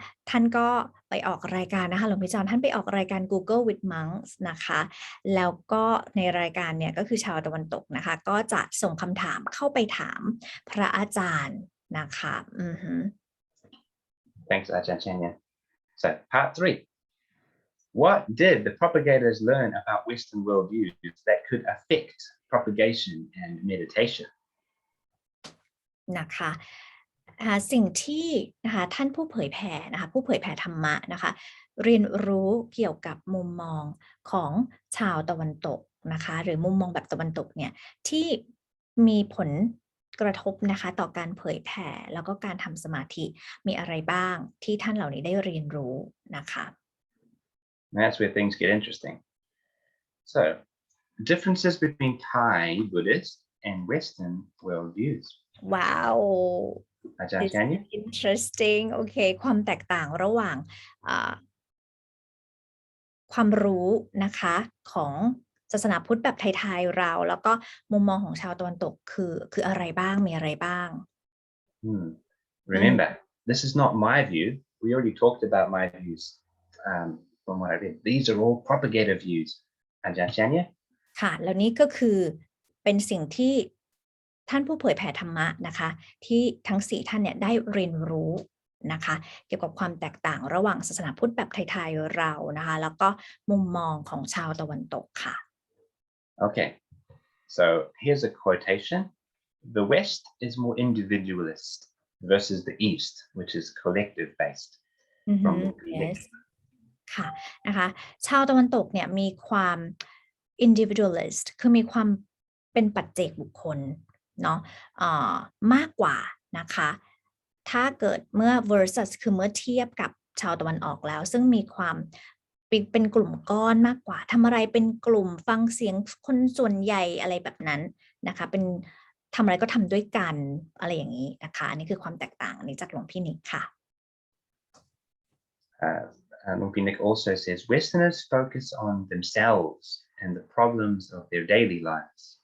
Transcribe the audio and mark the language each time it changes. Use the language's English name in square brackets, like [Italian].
[Thai] ท่านก็ไปออกรายการนะคะหลวงพี่จอนท่านไปออกรายการ Google with Monks นะคะแล้วก็ในรายการเนี่ยก็คือชาวตะวันตกนะคะก็จะส่งคำถามเข้าไปถามพระอาจารย์นะคะ [English] Thanks, Aj.Andre. So, part 3. What did the propagators learn about Western worldviews that could affect propagation and meditation? นะคะสิ่งที่นะคะท่านผู้เผยแผ่นะคะผู้เผยแผ่ธรรมะนะคะเรียนรู้เกี่ยวกับมุมมองของชาวตะวันตกนะคะหรือมุมมองแบบตะวันตกเนี่ยที่มีผลกระทบนะคะต่อการเผยแผ่แล้วก็การทำสมาธิมีอะไรบ้างที่ท่านเหล่านี้ได้เรียนรู้นะคะ That's where things get interesting. So, differences between Thai Buddhist and Western worldviews. Wow. Aj.Andre? Interesting. [Thai] โอเคความแตกต่างระหว่างความรู้นะคะของศาสนาพุทธแบบไทยๆเราแล้วก็มุมมองของชาวตะวันตกคืออะไรบ้างมีอะไรบ้าง [English] Remember, this is not my view. We already talked about my views from what I read. These are all propagator views. Aj.Andre? ค่ะ [Thai] แล้วนี่ก็คือเป็นสิ่งที่ท่านผู้เผยแผ่ธรรมะนะคะที่ทั้ง4ท่านเนี่ยได้เรียนรู้นะคะเกี่ยวกับความแตกต่างระหว่างศาสนาพุทธแบบไทยๆเรานะคะแล้วก็มุมมองของชาวตะวันตกค่ะ [English] Okay. So here's a quotation. The West is more individualist versus the East, which is collective based. From [Thai] yes ค่ะนะคะชาวตะวันตกเนี่ยมีความ individualist คือมีความเป็นปัจเจกบุคคลเนาะมากกว่านะคะถ้าเกิดเมื่อ versus คือเมื่อเทียบกับชาวตะวันออกแล้วซึ่งมีความเป็นกลุ่มก้อนมากกว่าทำอะไรเป็นกลุ่มฟังเสียงคนส่วนใหญ่อะไรแบบนั้นนะคะเป็นทำอะไรก็ทำด้วยกันอะไรอย่างนี้นะคะอันนี้คือความแตกต่างนี้จากหลวงพี่นิกค่ะ [English] Lumpy Nick also says Westerners focus on themselves and the problems of their daily lives.